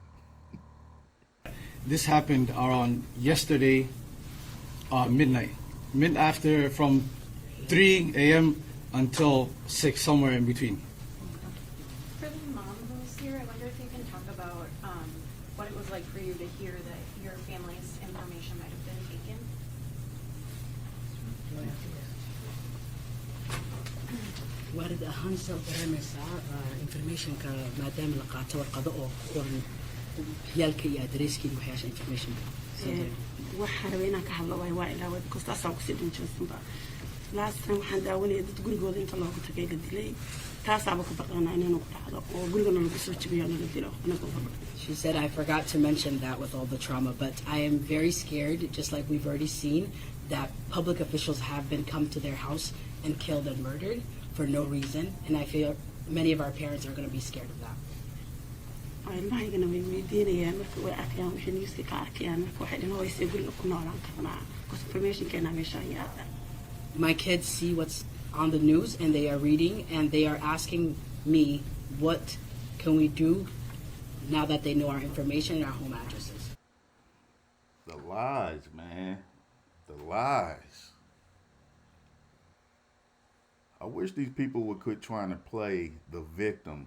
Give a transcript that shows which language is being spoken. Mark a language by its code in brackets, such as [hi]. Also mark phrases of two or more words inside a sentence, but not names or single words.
[en] This happened around yesterday, midnight. After from 3 a.m. until 6, somewhere in between. For the mom who's here, I wonder if you can talk about what it was like for you to hear that your family's information might have been taken. [so] وارد ahaan soo dareemaysaa informationka maadaama la qaato warqado oo ku qoran ciyaalka iyo adreeskeeda waxyaasha information waxaan rabay inaan ka hadlo waa ilaaway because taasaan kusii dhinjaysanba [en] last time [so] waxaan daawanayay dad gurigooda inta loogu tagay la dilay taasaaba ku baqanaa inaynu ku dhacdo oo gurigana lagu soo jabiyo nala dilo anagoo baqan. [en] She said, I forgot to mention that with all the trauma, but I am very scared, just like we've already seen, that public officials have been come to their house and killed and murdered for no reason, and I feel many of our parents are going to be scared of that. [so] ilmahaygana way weydiinayaan marka way arkayaan wixii newska ka arkayaan marka waxay dhan way see guriga ku noolaan karnaa because informationkeena meeshaan yaala. [en] My kids see what's on the news and they are reading and they are asking me what can we do now that they know our information and our home addresses. The lies, man. The lies. I wish these people would quit trying to play the victim.